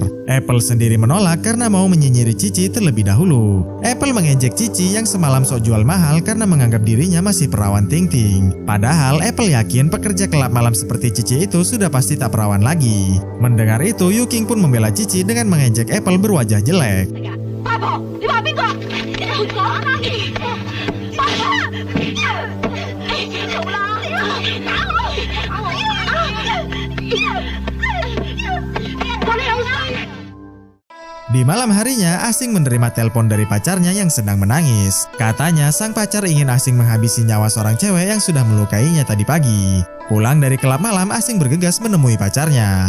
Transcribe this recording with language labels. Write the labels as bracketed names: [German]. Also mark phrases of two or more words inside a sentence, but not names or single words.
[Indonesian] Apple sendiri menolak karena mau menyinyiri Cici terlebih dahulu. Apple mengejek Cici yang semalam sok jual mahal karena menganggap dirinya masih perawan Ting-Ting. Padahal Apple yakin pekerja kelab malam seperti Cici itu sudah pasti tak perawan lagi. Mendengar itu, Yuking pun membela Cici dengan mengejek Apple berwajah jelek. [Cantonese] 八婆，你話邊個？你同我講啊，媽咪！爸爸，好啦，打我！ [Indonesian] Di malam harinya, Asing menerima telepon dari pacarnya yang sedang menangis. Katanya sang pacar ingin Asing menghabisi nyawa seorang cewek yang sudah melukainya tadi pagi. Pulang dari kelab malam, Asing bergegas menemui pacarnya.